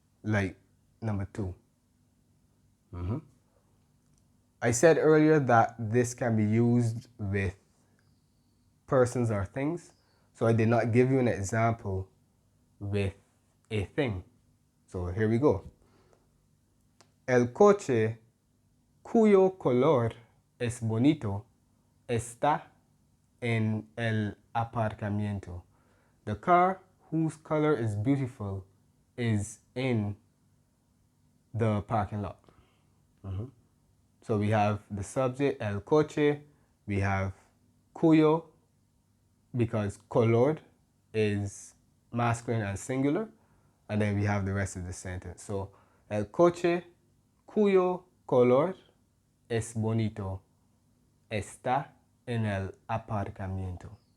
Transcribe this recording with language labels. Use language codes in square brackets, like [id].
[en] Like number 2. I said earlier that this can be used with persons or things. So I did not give you an example with a thing. So here we go. [es] El coche cuyo color es bonito está en el aparcamiento. [en] The car whose color is beautiful is in the parking lot. So we have the subject, el coche, we have cuyo, because color is masculine and singular, and then we have the rest of the sentence. So, [es] el coche cuyo color es bonito está en el aparcamiento.